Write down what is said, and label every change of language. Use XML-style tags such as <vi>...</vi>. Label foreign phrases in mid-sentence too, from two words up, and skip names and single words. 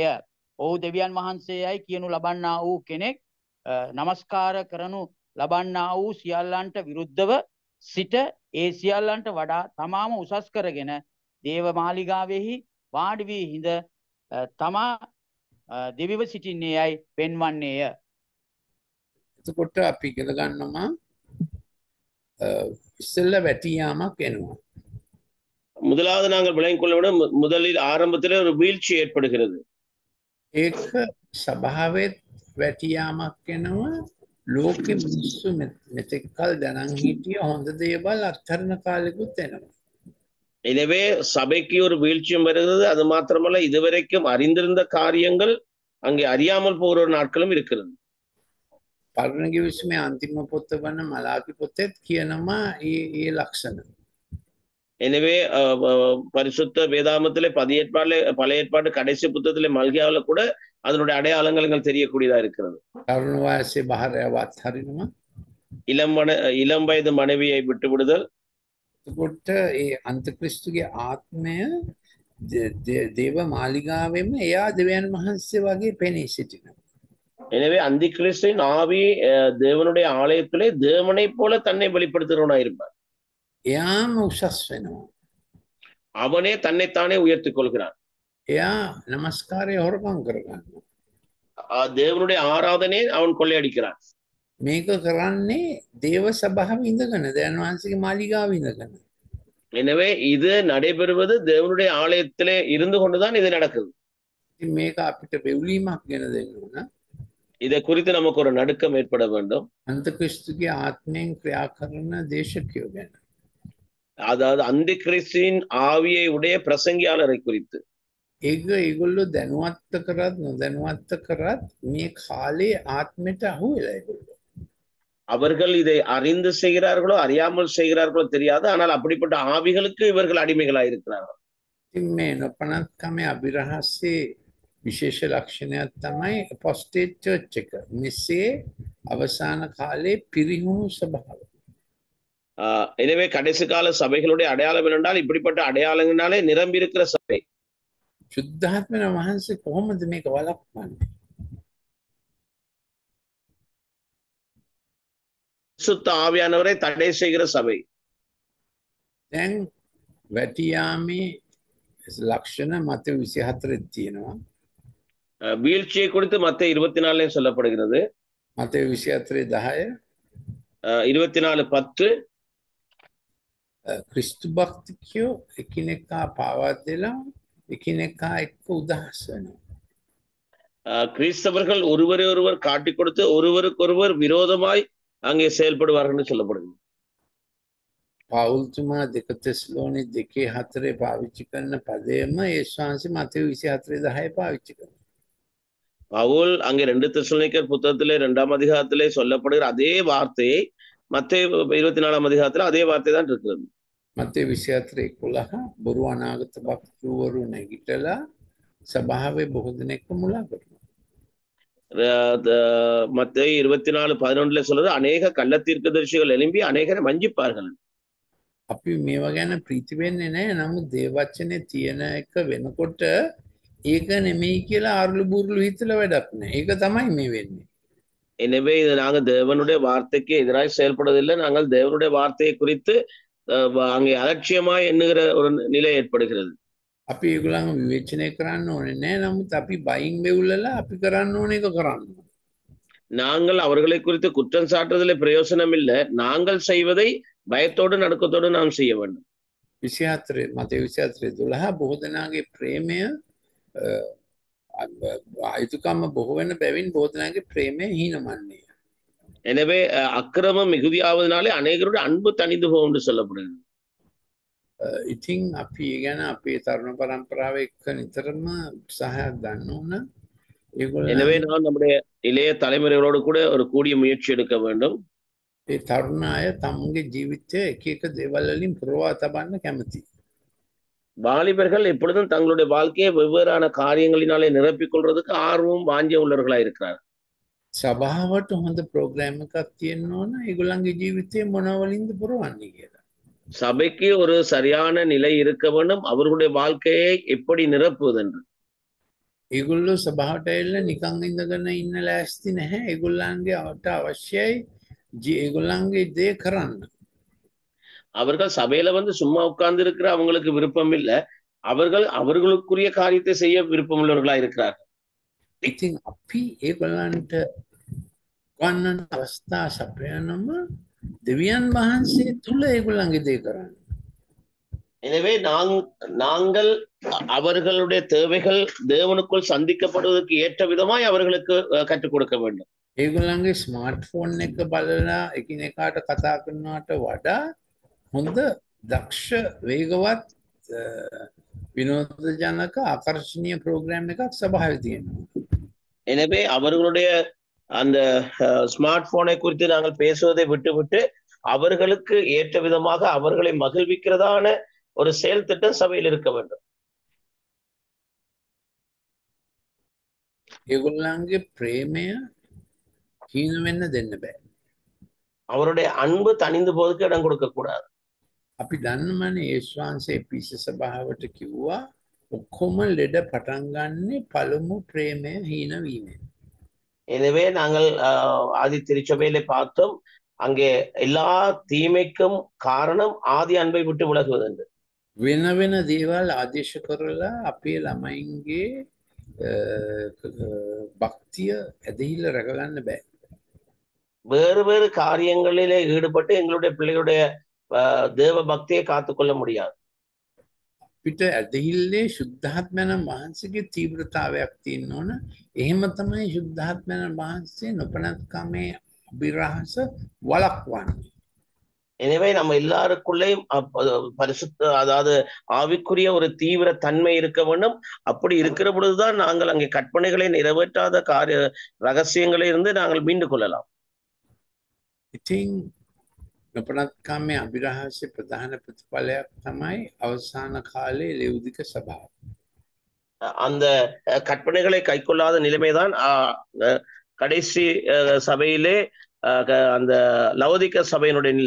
<si>ඔහු දෙවියන් වහන්සේයයි කියනු ලබන්නා වූ කෙනෙක් නමස්කාර කරනු ලබන්නා වූ සියල්ලන්ට විරුද්ධව සිට ඒ සියල්ලන්ට වඩා තමාම උසස් කරගෙන දේව මාලිගාවෙහි වාඩි වී හිඳ තමා දෙවිව සිටින්නේයයි පෙන්වන්නේය. එතකොට අපි ඉගෙන ගන්නවා ඉස්සෙල්ල වැටියාමක් එනවා.</si> <ta>முதலாவது நாங்கள் விளங்கிக் கொள்ள விட முதலில் ஆரம்பத்தில் ஒரு வீழ்ச்சி ஏற்படுகிறது.</ta> <si>ඒක සභාවෙත් වැටියාමක් එනවා. ලෝකෙ මිනිස්සු මෙතෙක්කල් දැනන් හිටිය හොඳ දේවල් අත්හරින කාලෙකුත් එනවා.</si> <ta>எனவே சபைக்கு ஒரு வீழ்ச்சியும் வருகிறது. அது மாத்திரமல்ல, இதுவரைக்கும் அறிந்திருந்த காரியங்கள் அங்கே அறியாமல் போகிற ஒரு நாட்களும் இருக்கிறது.</ta> <si>පරණ කිවිසුමේ අන්තිම පොත වන මලාකි පොතේත් කියනවා ඒ ලක්ෂණ.</si> <ta>எனவே பரிசுத்த வேதாமத்திலே பழைய ஏற்பாடு கடைசி புத்தகத்திலே மல்கியாவில் கூட அதனுடைய அடையாளங்கள் தெரியக்கூடியதா இருக்கிறது.</ta> <si>තරුණ වයසේ බහරයවත් හරිනවා.</si> <ta>இளம் வயது மனைவியை விட்டு விடுதல்.</ta> <si>එතකොට ඒ අන්තක්‍රිස්තුගේ ආත්මය දේව මාලිගාවෙම එයා දෙවියන් වහන්සේ වගේ පෙනී සිටිනවා.</si> <ta>எனவே அந்தி கிறிஸ்துவின் ஆவி தேவனுடைய ஆலயத்திலே தேவனைப் போல தன்னை வெளிப்படுத்துகிறவனா இருப்பார்.</ta> <si>එයාම උසස් වෙනවා.</si> <ta>அவனே தன்னைத்தானே உயர்த்திக் கொள்கிறான்.</ta> <si>එයා නමස්කාරය හොරකම් කරගන්නවා.</si> <ta>தேவனுடைய ஆராதனை அவன் கொள்ளையடிக்கிறான்.</ta> <si>මේක කරන්නේ දේව සභාව ඉඳගෙන දෙවියන් වහන්සේගේ මාලිගාව ඉඳගෙන.</si> <ta>எனவே இது நடைபெறுவது தேவனுடைய ஆலயத்திலே இருந்து கொண்டுதான் இது நடக்குது.</ta> <si>ඉතින් මේක අපිට වෙවුලීමක් ගෙන දෙන්න ඕන.</si> <ta>இதை குறித்து நமக்கு ஒரு நடுக்கம் ஏற்பட வேண்டும்.</ta> <si>අන්තක්‍රිස්තුගේ ආත්මයෙන් ක්‍රියා කරන දේශකයෝ ගැන.</si> <ta>அதாவது அந்தி கிறிஸ்துவின் ஆவியை உடைய பிரசங்கியாளரை குறித்து.</ta> <si>ඒක ඒගොල්ලෝ දැනුවත්ව කරත් නොදැනුවත්ව කරත් මේ කාලේ ආත්මයට අහු වෙලා ඒගොල්ලෝ.</si> <ta>அவர்கள் இதை அறிந்து செய்கிறார்களோ அறியாமல் செய்கிறார்களோ தெரியாது. ஆனால் அப்படிப்பட்ட ஆவிகளுக்கு இவர்கள் அடிமைகளாக இருக்கிறார்கள்.</ta> <si>ඉතින් මේ නොපනත්කමේ අභිරහස්සේ විශේෂ ලක්ෂණයක් තමයි</si> <en>apostate church</en> <si>එක. මෙසේ අවසාන කාලේ පිරිහුණු ස්වභාවය.</si> <ta>எனவே கடைசி கால சபைகளுடைய அடையாளம் என்னென்றால் இப்படிப்பட்ட அடையாளங்களாலே நிரம்பி இருக்கிற சபை.</ta> <si>සුද්ධාත්මන වහන්සේ කොහොමද මේක වළක්වන්නේ?</si> <ta>சுத்த ஆவியானவரை தடை செய்கிற சபை.</ta> <si>දැන් වැටියාමේ ලක්ෂණ මත 24 තියෙනවා.</si> <ta>வீழ்ச்சியை குறித்து மத்தேயு 24 சொல்லப்படுகிறது.</ta> <si>මත 24:10 24:10 ක්‍රිස්තු භක්තිකයෝ එකිනෙකා පාවා දෙලා එකිනෙකා එක්ක උදහස් වෙනවා.</si> <ta>கிறிஸ்தவர்கள் ஒருவரை ஒருவர் காட்டிக் கொடுத்து ஒருவருக்கொருவர் விரோதமாய் அங்கே செயல்படுவார்கள் சொல்லப்படுகிறது.</ta> <si>පවුල්තුමා 2 තෙස්ලෝනි 2:4 පාවිච්චි කරන පදයම යේසුස් වහන්සේ මතෙව් 24:10 පාවිච්චි කරනවා.</si> <ta>பவுல் அங்கே 2 தெசலோனிக்கர் புத்தகத்திலே 2ஆம் அதிகாரத்திலே சொல்லப்படுகிற அதே வார்த்தையை மத்தேயு 24ஆம் அதிகாரத்திலே அதே வார்த்தை தான் இருக்கிறது.</ta> <si>මතෙව් 24:11 බොරු අනාගත වක්තෘවරු නැගිටලා සභාවේ බොහෝ දෙනෙක්ව මුලා කරනවා.</si> <ta>மத்தேயு 24:11 சொல்றது அநேக கள்ள தீர்க்கதரிசிகள் எழும்பி அநேகரை வஞ்சிப்பார்கள்.</ta> <si>අපි මේවා ගැන ප්‍රීති වෙන්නේ නැහැ. නමුත් දේව වචනේ තියෙන එක වෙනකොට ඒක නෙමෙයි කියලා ආරුළු බුරුළු හිතලා වැඩක් නැහැ. ඒක තමයි මේ වෙන්නේ.</si> <ta>எனவே இது நாங்கள் தேவனுடைய வார்த்தைக்கு எதிராக செயல்படுவதில்லை. நாங்கள் தேவனுடைய வார்த்தையை குறித்து அங்கே அலட்சியமாய் எண்ணுகிற ஒரு நிலை ஏற்படுகிறது.</ta> <si>අපි ඒගොල්ලන්ව විවේචනය කරන්න ඕනේ නැහැ. නමුත් අපි බයින් වෙවුලලා අපි කරන්න ඕන එක කරන්න.</si> <ta>நாங்கள் அவர்களை குறித்து குற்றம் சாட்டுவதில் பிரயோசனம் இல்லை. நாங்கள் செய்வதை பயத்தோடு நடுக்கத்தோடு நாம் செய்ய வேண்டும்.</ta> <si>24 මතෙව් 24:12 බොහෝ දෙනාගේ ප්‍රේමය අයිතුකම බොහෝ වෙන බැවින් බොහෝ දෙනාගේ ප්‍රේමය හීනමන්නේ.</si> <ta>எனவே அக்கிரமம் மிகுதியாவதனாலே அநேகருடைய அன்பு தணிந்து போகும் என்று சொல்லப்படுகிறது.</ta> <si>ඉතින් අපි ඒ ගැන අපේ තරුණ පරම්පරාව එක්ක නිතරම උත්සාහයක් ගන්න ඕන.</si> <ta>எனவே நான் நம்முடைய இளைய தலைமுறைகளோடு கூட ஒரு கூடிய முயற்சி எடுக்க வேண்டும்.</ta> <si>ඒ තරුණ අය තමුන්ගේ ජීවිතය එක එක දේවල් වලින් පුරවා තබන්න කැමති.</si> <ta>வாலிபர்கள் எப்பொழுதும் தங்களுடைய வாழ்க்கையை வெவ்வேறான காரியங்களினாலே நிரப்பிக் கொள்றதுக்கு ஆர்வம் வாஞ்சியம் உள்ளவர்களாக இருக்கிறார்.</ta> <si>සභාවට හොඳ ප්‍රෝග්‍රෑම් එකක් තියෙන්න ඕන. ඒගොල්ලන්ගේ ජීවිතේ මොන වලින්ද පුරවන්නේ කියලා.</si> <ta>சபைக்கு ஒரு சரியான நிலை இருக்க வேண்டும். அவர்களுடைய வாழ்க்கையை எப்படி நிரப்புவது என்று.</ta> <si>ඒගොල්ලෝ සභාවට ඇවිල්ලා නිකන් ඉඳගෙන ඉන්න ලෑස්ති නැහැ. ඒගොල්ලන්ගේ අවශ්‍යයි ඒගොල්ලන්ගේ දේ කරන්න.</si> <ta>அவர்கள் சபையில வந்து சும்மா உட்கார்ந்து இருக்கிற அவங்களுக்கு விருப்பம் இல்லை. அவர்கள் அவர்களுக்குரிய காரியத்தை செய்ய விருப்பம் உள்ளவர்களா இருக்கிறார்கள்.</ta> <si>ඉතින් අපි ඒගොල්ලන්ට ගන්නන අවස්ථා සපයනම දෙවියන් වහන්සේ තුල ඒගොල්ලන්ගේ දේ කරන්න.</si> <ta>எனவே நாங்கள் அவர்களுடைய தேவைகள் தேவனுக்குள் சந்திக்கப்படுவதற்கு ஏற்ற விதமாய் அவர்களுக்கு கற்றுக் கொடுக்க வேண்டும்.</ta> <si>ඒගොල්ලන්ගේ</si> <en>smart phone</en> <si>එක බලලා එකිනෙකාට කතා කරනවට වඩා හොඳ දක්ෂ වේගවත් විනෝදජනක ආකර්ෂණීය ප්‍රෝග්‍රෑම් එකක් සභාවේ තියෙනවා.</si> <ta>எனவே அவர்களுடைய அந்த</ta> <en>smart phone</en> <ta>குறித்து நாங்கள் பேசுவதை விட்டுவிட்டு அவர்களுக்கு ஏற்ற விதமாக அவர்களை மகிழ்விக்கிறதான ஒரு செயல் திட்டம் சபையில் இருக்க வேண்டும்.</ta> <si>ඒගොල්ලන්ගේ ප්‍රේමය හීන වෙන්න දෙන්න බෑ.</si> <ta>அவருடைய அன்பு தணிந்து போவதற்கு இடம் கொடுக்க கூடாது.</ta> <si>අපි දන්නමනේ යේසුස් වහන්සේ පිස සභාවට කිව්වා ඔක්කොම ලෙඩ පටන් ගන්නේ පළමු ප්‍රේමය හීන වීමෙන්.</si> <ta>எனவே நாங்கள் ஆதி திருச்சபையிலே பார்த்தோம், அங்கே எல்லா தீமைக்கும் காரணம் ஆதி அன்பை விட்டு விலகுவது என்று.</ta> <si>වෙන වෙන දේවල් ආදේශ කරලා අපේ ළමයින්ගේ භක්තිය ඇදහිල්ල රැකගන්න බෑ.</si> <ta>வேறு வேறு காரியங்களிலே ஈடுபட்டு எங்களுடைய பிள்ளைகளுடைய தேவ பக்தியை காத்துக்கொள்ள முடியாது.</ta> <si>අපිට ඇදහිල්ලේ ශුද්ධාත්මයන් වහන්සේගේ තීව්‍රතාවයක් තියෙන්න ඕන. එහෙම තමයි ශුද්ධාත්මයන් වහන්සේ නොපනත්කමේ අභිරහස වළක්වන්නේ.</si> <ta>எனவே நம்ம எல்லாருக்குள்ளேயும் பரிசுத்த, அதாவது ஆவிக்குரிய ஒரு தீவிர தன்மை இருக்க வேண்டும். அப்படி இருக்கிற பொழுதுதான் நாங்கள் அங்கே கற்பனைகளை நிறைவேற்றாத காரிய ரகசியங்களை இருந்து நாங்கள் மீண்டு கொள்ளலாம்.</ta> <si>ඉතින් නොපනත්කමේ අභිරහසේ ප්‍රධාන ප්‍රතිඵලයක් තමයි අවසාන කාලේ ලෙව්දික සභාව.</si> <ta>அந்த கற்பனைகளை கைக்கொள்ளாத நிலைமைதான் கடைசி சபையிலே அந்த லவோதிக்க சபையினுடைய நிலை.</ta>